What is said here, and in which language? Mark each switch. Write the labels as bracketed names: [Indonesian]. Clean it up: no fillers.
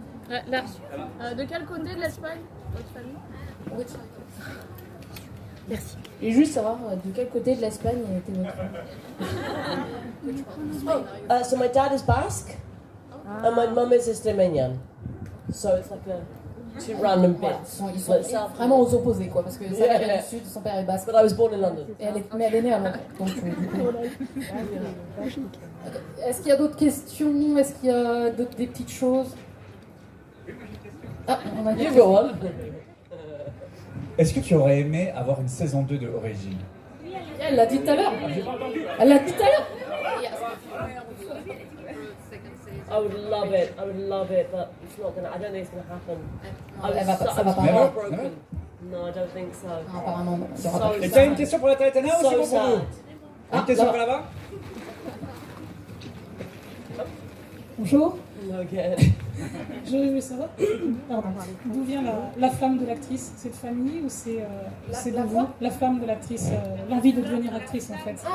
[French] Là, de quel côté de l'Espagne, votre famille? Merci. Et juste savoir de quel côté de l'Espagne était votre famille. [English] So my dad is Basque, and my mum is Extremeña. So it's like two random bits. [French] Ils sont vraiment aux opposés, quoi, parce que sa mère est du sud, son père est basque. [English] But I was born in London. [French] Mais elle est née à Londres. Donc, est-ce qu'il y a d'autres questions? Est-ce qu'il y a des petites choses? Ah, on a dit. Est-ce que tu aurais aimé avoir une saison 2 de Origin? Elle l'a dit tout à l'heure. Elle l'a dit tout à l'heure. [English] I would love it, but it's not gonna. I don't think it's gonna happen. [French] Ça va pas. [English] Heartbroken. No, I don't think so. [French] Apparemment, non. Et tu as une question pour Natalia Tena ou c'est bon pour vous? Une question pour là-bas? Bonjour. [English] Okay. [French] Je veux savoir, pardon, d'où vient la flamme de l'actrice? C'est de famille ou c'est de vous? La flamme de l'actrice, l'envie de devenir actrice en fait.